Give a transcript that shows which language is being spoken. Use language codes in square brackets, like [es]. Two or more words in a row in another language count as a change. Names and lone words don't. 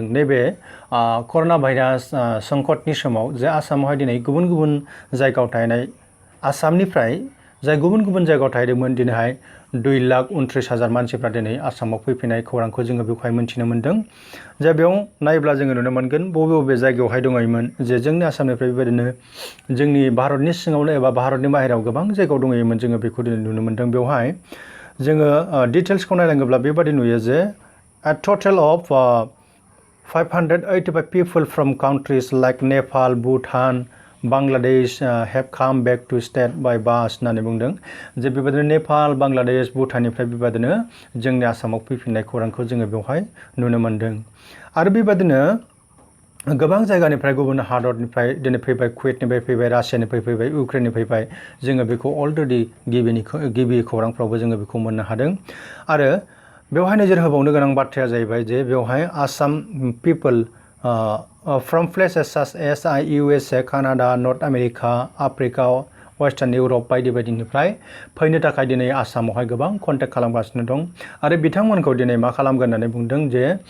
[brx] नैबे कर'ना भाइरास संकटनि समाव जे आसामावहाय दिनै गुबुन गुबुन जायगायाव थाहैनाय आसामनिफ्राय जाय गुबुन गुबुन जायगायाव थाहैदोंमोन दिनैहाय 2,29,000 मानसिफ्रा दिनै आसामाव फैफिननाय खौरांखौ जोङो बेवहाय मोन्थिनो मोन्दों। जे बेयाव नायोब्ला जोङो नुनो मोनगोन बबे बबे जायगायावहाय दङमोन जे जोंनि आसामनिफ्राय बेबायदिनो जोंनि भारतनि सिङावनो एबा भारतनि बाहेरायाव गोबां जायगायाव दङमोन जोङो बेखौ दिनै नुनो मोन्दों। बेवहाय जोङो डिटेल्सखौ नायलाङोब्ला बेबादि नुयो जे [en] a total of 585 people from countries like Nepal, Bhutan, Bangladesh have come back to state by bus [brx] होननानै बुंदों। जे बेबायदिनो नेपाल, बांलादेश, भुटाननिफ्राय बेबायदिनो जोंनि आसामाव फैफिननाय खौरांखौ जोङो बेवहाय नुनो मोन्दों आरो बेबायदिनो गोबां जायगानिफ्राय गुबुन हादरनिफ्राय दिनै फैबाय, कुवेतनिफ्राय फैबाय, रासियानिफ्राय फैबाय, इउक्रेननिफ्राय फैबाय। जोङो बेखौ अलरेडि गिबि खौरांफ्रावबो जोङो बेखौ मोननो हादों आरो बेवहाय नोजोर होबावनो गोनां बाथ्राया जाहैबाय जे बेवहाय [en] Assam people from places such as [brx] USA, कानाडा, नर्थ आमेरिका, आफ्रिका, वेस्टार्न इउरप बायदि बायदिनिफ्राय फैनो थाखाय दिनै आसामावहाय गोबां कन्टेक्ट खालामगासिनो दं आरो बिथांमोनखौ दिनै मा खालामगोन होननानै बुंदों जे